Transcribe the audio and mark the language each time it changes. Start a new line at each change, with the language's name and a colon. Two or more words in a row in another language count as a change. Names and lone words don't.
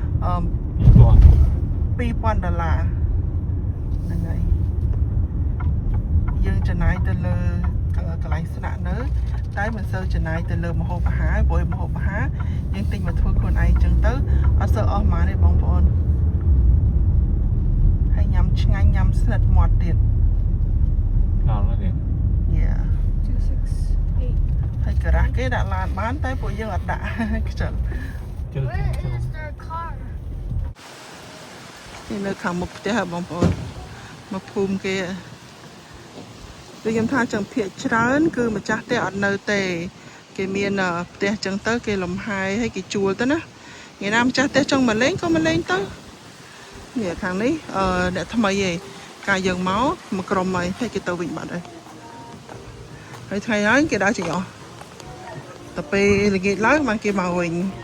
Khmer: $2,000 ហ្នឹងហើយយើងចំណាយទៅលើកន្លែងស្នាក់នៅតែមិនសូវចំណាយទៅលើម្ហូបអាហារព្រោះម្ហូបអាហារយើងទិញមកធ្វើខ្លួនឯងចឹងទៅអត់សូវអស់ប៉ុន្មានទេបងប្អូនហើយញ៉ាំឆ្ងាញ់ញ៉ាំស្និទ្ធមាត់ទៀត
Vietnamese: Ngon lắm kìa.
English: Yeah 268
Khmer: ហើយការ៉ាស់គេដាក់ឡានបានតែពួកយើងអត់ដាក់ខ្ជិល
Vietnamese: Chưa,
English: Where
Vietnamese: chưa.
English: is their car?
Khmer: នេះនៅខាងមុខផ្ទះបងប្អូនមកភូមិគេដូចខ្ញុំថាចឹងភាគច្រើនគឺម្ចាស់ផ្ទះអត់នៅទេគេមានផ្ទះចឹងទៅគេលំហែឲ្យគេជួលទៅណាថ្ងៃណាម្ចាស់ផ្ទះចង់មកលេងក៏មកលេងទៅនេះខាងនេះអ្នកថ្មីឯងកាលយើងមកក្រុមហើយគេទៅវិញបាត់ហើយថ្ងៃហើយគេដើរចេញអស់តែពេលល្ងាចឡើងបានគេមកវិញ